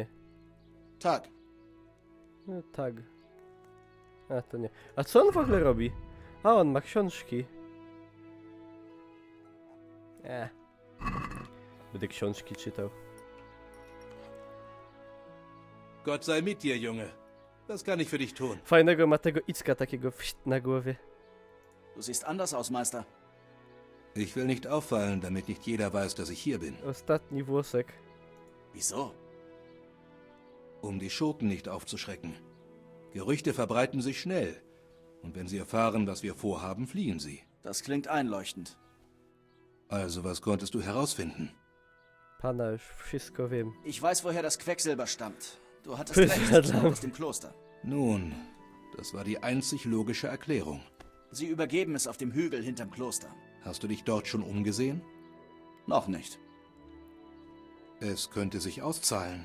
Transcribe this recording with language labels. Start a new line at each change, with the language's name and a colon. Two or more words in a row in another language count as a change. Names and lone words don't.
Polish: Tak. No tak. A to nie. A co on w ogóle robi? A on ma książki. Będę książki czytał.
German: Gott sei mit dir, Junge. Was kann ich für dich tun?
Polish: Fajnego ma tego Icka takiego na głowie.
German: Du siehst anders aus, Meister. Ich will nicht auffallen, damit nicht jeder weiß, dass ich hier bin.
Polish: Ostatni włosek.
German: Wieso? Um die Schurken nicht aufzuschrecken. Gerüchte verbreiten sich schnell. Und wenn sie erfahren, was wir vorhaben, fliehen sie. Das klingt einleuchtend. Also, was konntest du herausfinden?
Polish: Pana, już wszystko wiem.
German: Ich weiß, woher das Quecksilber stammt. Du hattest recht, es stammt aus dem Kloster. Nun, das war die einzig logische Erklärung. Sie übergeben es auf dem Hügel hinterm Kloster. Hast du dich dort schon umgesehen? Noch nicht. Es könnte sich auszahlen.